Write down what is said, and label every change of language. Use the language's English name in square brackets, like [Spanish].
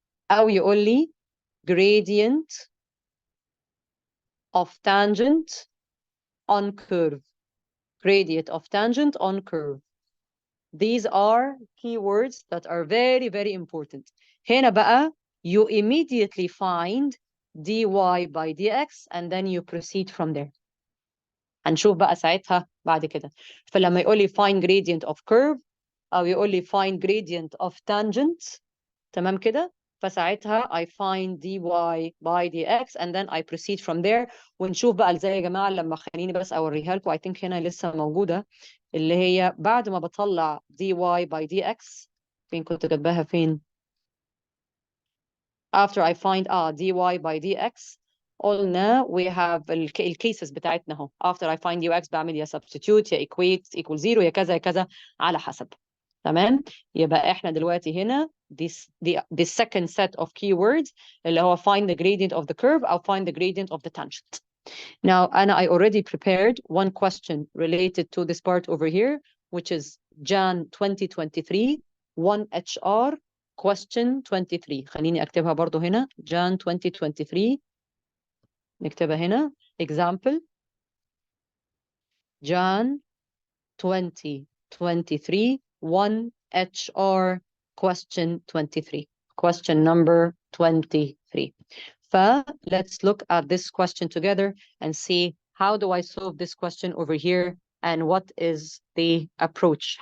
[Arabic] أو يقول لي [English] gradient of tangent on curve. Gradient of tangent on curve. These are keywords that are very, very important. [Arabic] هنا بقى [English] you immediately find dy by dx and then you proceed from there. [Arabic] هنشوف بقى ساعتها بعد كده. فلما يقول لي [English] find gradient of curve [Arabic] أو يقول لي [English] find gradient of tangent, [Arabic] تمام كده؟ فساعتها [English] I find dy by dx and then I proceed from there. [Arabic] ونشوف بقى ازاي يا جماعة. لما خليني بس اوريها لكم, [English] I think [Arabic] هنا لسه موجودة, اللي هي بعد ما بطلع dy by dx. فين كنت كاتباها فين؟ [English] After I find dy by dx [Arabic] قلنا [English] we have [Arabic] الكيسز بتاعتنا اهو. [English] after I find ux [Arabic] بعمل يا [English] substitute [Arabic] يا [English] equate equal 0 [Arabic] يا كذا يا كذا على حسب. تمام. يبقى احنا دلوقتي هنا [English] the second set of keywords [Arabic] اللي هو [English] find the gradient of the curve أو find the gradient of the tangent. Now I already prepared one question related to this part over here, which is Jan 2023 1HR question 23. [Arabic] خليني اكتبها برضو هنا Jan 2023. نكتبها هنا [English] example Jan 2023 1HR question 23. Question number 23. Let's look at this question together and see how do I solve this question over here and what is the approach.